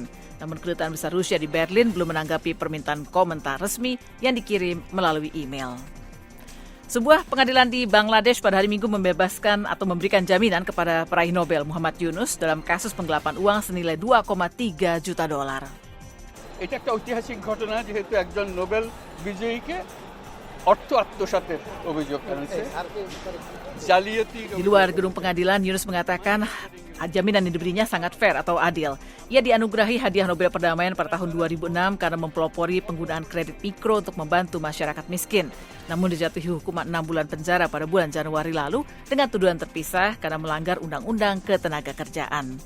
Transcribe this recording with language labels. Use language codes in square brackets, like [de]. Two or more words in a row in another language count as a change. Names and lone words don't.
[id] Namun Kedutaan Besar Rusia di Berlin belum menanggapi permintaan komentar resmi yang dikirim melalui email. Sebuah pengadilan di Bangladesh pada hari Minggu membebaskan atau memberikan jaminan kepada peraih Nobel Muhammad Yunus dalam kasus penggelapan uang senilai $2,3 juta. [bn] এটা একটা ঐতিহাসিক ঘটনা যেহেতু একজন নোবেল বিজয়ীকে অর্থ আত্মসাতের অভিযোগ আনছে জালিয়াতি. [id] Di luar gedung pengadilan, Yunus mengatakan jaminan yang diberinya sangat fair atau adil. Ia dianugerahi hadiah Nobel Perdamaian pada tahun 2006 karena mempelopori penggunaan kredit mikro untuk membantu masyarakat miskin. Namun dijatuhi hukuman 6 bulan penjara pada bulan Januari lalu dengan tuduhan terpisah karena melanggar Undang-Undang Ketenagakerjaan.